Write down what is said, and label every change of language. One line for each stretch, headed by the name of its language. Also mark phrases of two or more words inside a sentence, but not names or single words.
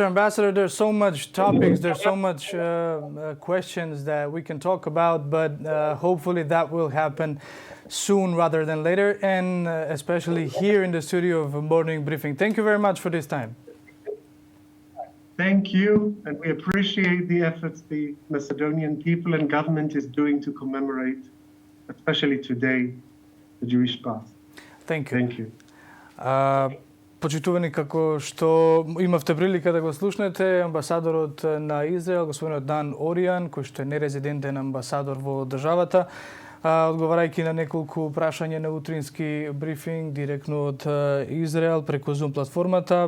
English: Ambassador, there's so much topics, there's so much questions that we can talk about, but hopefully that will happen soon rather than later, and especially here in the studio of Morning Briefing. Thank you very much for this time. Thank you, and we appreciate the efforts the Macedonian people and government is doing to commemorate, especially today, the Jewish past. Thank you. Thank you.
Macedonian: Почитувани, како што имавте прилика да го слушнете, амбасадорот на Израел, господинот Дан Оријан, кој што е нерезидентен амбасадор во државата, одговарајќи на неколку прашања на утрински брифинг директно од Израел преку Zoom платформата.